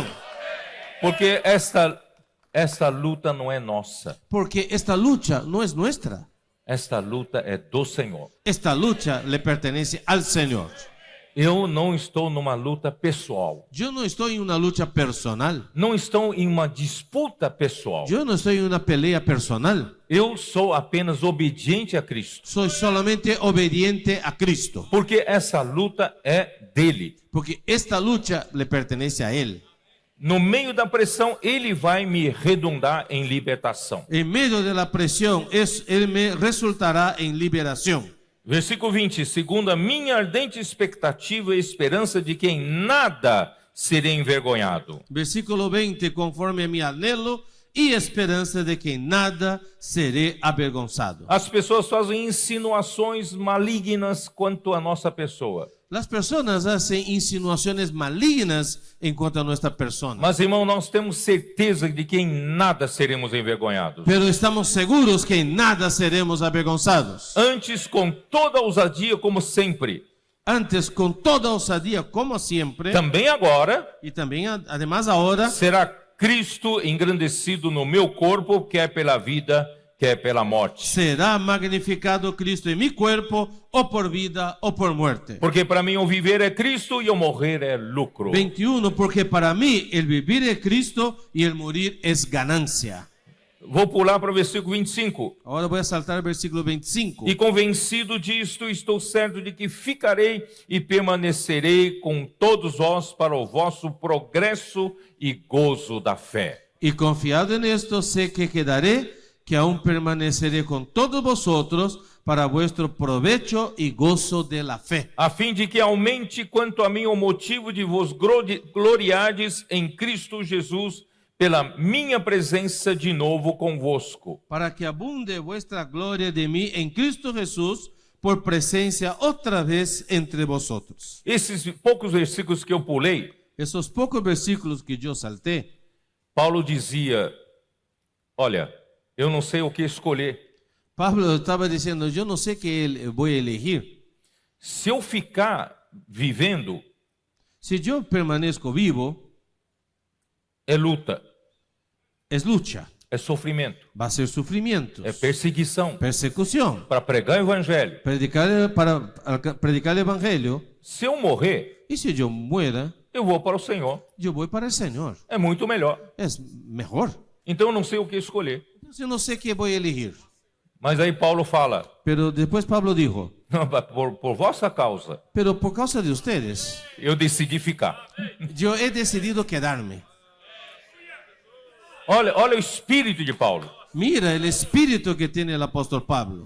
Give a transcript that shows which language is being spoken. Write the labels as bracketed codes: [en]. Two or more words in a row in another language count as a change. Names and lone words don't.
[pt] Porque esta luta não é nossa. [es] Porque esta lucha no es nuestra. [pt] Esta luta é do Senhor. [es] Esta lucha le pertenece al Señor. [pt] Eu não estou numa luta pessoal. [es] Yo no estoy en una lucha personal. [pt] Não estou em uma disputa pessoal. [es] Yo no estoy en una pelea personal. [pt] Eu sou apenas obediente a Cristo. [es] Soy solamente obediente a Cristo. [pt] Porque essa luta é dele. [es] Porque esta lucha le pertenece a Él. [pt] No meio da pressão, ele vai me redundar em libertação. [es] En medio de la presión, Él me resultará en liberación. [pt] Versículo 20. Segundo a minha ardente expectativa e esperança de que em nada serei envergonhado. [es] Versículo 20, conforme a mi anhelo y esperanza de que en nada seré avergonzado. [pt] As pessoas fazem insinuações malignas quanto à nossa pessoa. [es] Las personas hacen insinuaciones malignas en cuanto a nuestra persona. [pt] Mas, irmão, nós temos certeza de que em nada seremos envergonhados. [es] Pero estamos seguros que en nada seremos avergonzados. [pt] Antes, com toda ousadia, como sempre. [es] Antes, con toda osadía, como siempre, [pt] Também agora, [es] y también además ahora, [pt] será Cristo engrandecido no meu corpo, quer pela vida, quer pela morte. [es] será magnificado Cristo en mi cuerpo, o por vida o por muerte. [pt] Porque para mim o viver é Cristo e o morrer é lucro. [es] 21, porque para mí el vivir es Cristo y el morir es ganancia. [pt] Vou pular para o versículo 25. [es] Ahora voy a saltar al versículo 25. [pt] E convencido disto, estou certo de que ficarei e permanecerei com todos vós para o vosso progresso e gozo da fé. [es] Y confiado en esto, sé que quedaré, que aún permaneceré con todos vosotros para vuestro provecho y gozo de la fe, [pt] A fim de que aumente quanto a mim o motivo de vos gloriardes em Cristo Jesus, pela minha presença de novo convosco. [es] para que abunde vuestra gloria de mí en Cristo Jesús por presencia otra vez entre vosotros. [pt] Esses poucos versículos que eu pulei, [es] Esos pocos versículos que yo salté, [pt] Paulo dizia: olha, eu não sei o que escolher. [es] Pablo estaba diciendo, yo no sé qué voy a elegir. [pt] Se eu ficar vivendo, [es] Si yo permanezco vivo, [pt] é luta, [es] es lucha, [pt] é sofrimento, [es] va a ser sufrimientos, [pt] é perseguição. [es] persecución. [pt] Para pregar o evangelho. [es] Para predicar el Evangelio, [pt] Se eu morrer, [es] y si yo muera, [pt] eu vou para o Senhor. [es] yo voy para el Señor. [pt] É muito melhor. [es] Es mejor. [pt] Então eu não sei o que escolher. [es] Yo no sé qué voy a elegir. [pt] Mas aí Paulo fala: [es] Pero después Pablo dijo, [pt] não, por vossa causa, [es] pero por causa de ustedes, [pt] eu decidi ficar. [es] yo he decidido quedarme. [pt] Olha o espírito de Paulo. [es] Mira el espíritu que tiene el apóstol Pablo.